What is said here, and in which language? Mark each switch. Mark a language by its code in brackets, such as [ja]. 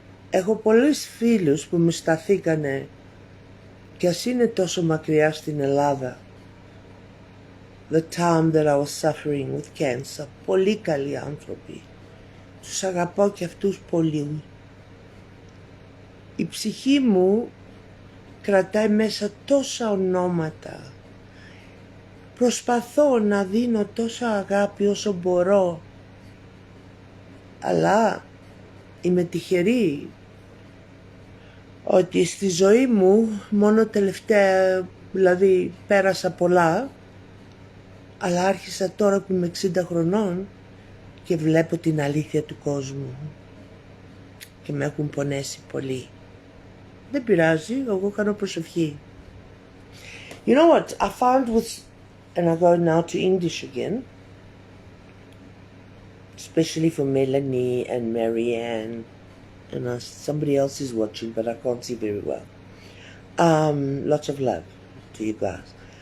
[el] Έχω πολλούς φίλους που μου σταθήκανε κι ας είναι τόσο μακριά στην Ελλάδα. [en] The time that I was suffering with cancer. [el] Πολύ καλοί άνθρωποι. Τους αγαπώ και αυτούς πολύ. Η ψυχή μου κρατάει μέσα τόσα ονόματα. Προσπαθώ να δίνω τόσα αγάπη όσο μπορώ. Αλλά είμαι τυχερή ότι στη ζωή μου μόνο τελευταία, δηλαδή πέρασα πολλά, αλλά άρχισα τώρα που είμαι 60 χρονών και βλέπω την αλήθεια του κόσμου και με έχουν πονέσει πολύ. Δεν πειράζει, εγώ κάνω προσευχή. [en] You know what, I found with, and I go now to English again, especially for Melanie and Marianne, and somebody else is watching, but I can't see very well. Lots of love to to you guys.